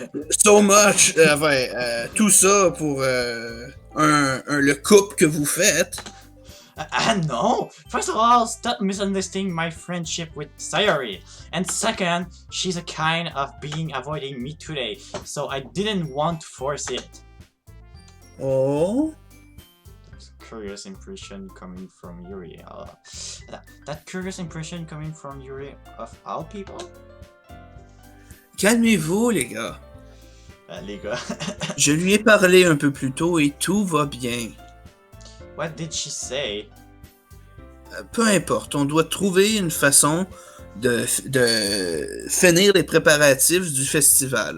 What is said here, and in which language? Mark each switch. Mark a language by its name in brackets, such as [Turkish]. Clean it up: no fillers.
[English] So much, [French] tout ça pour le couple que vous faites. [English] No! First of all, stop misunderstanding my friendship with Sayori. And second, she's a kind of being avoiding me today, so I didn't want to force it. Oh? Curious impression coming from Yuri. That curious impression coming from Yuri of all people? [French] Calmez-vous, les gars. Les gars. Je lui ai parlé un peu plus tôt et tout va bien. [English] What did she say? [French] Peu importe, on doit trouver une façon de finir les préparatifs du festival.